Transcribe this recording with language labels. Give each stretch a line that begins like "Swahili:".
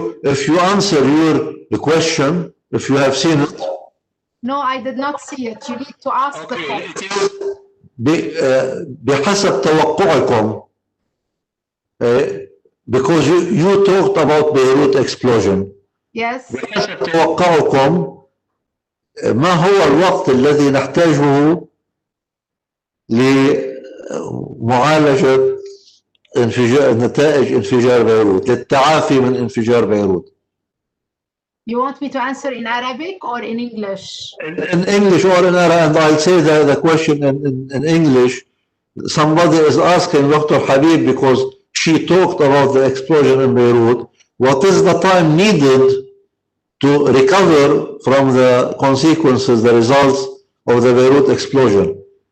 English: If you answer the question, if you have seen it. No, I did not see it. You need to ask the question.
Arabic: بحسب توقعكم,
English: because you talked about Beirut explosion. Yes.
Arabic: بحسب توقعكم ما هو الوقت الذي نحتاجه لمعالجة نتائج انفجار بيروت, للتعافي من انفجار بيروت?
English: You want me to answer in Arabic or in English? In English or in Arabic, and I'll say the question in English. Somebody is asking Dr. Habib, because she talked about the explosion in Beirut, what is the time needed to recover from the consequences, the results of the Beirut explosion?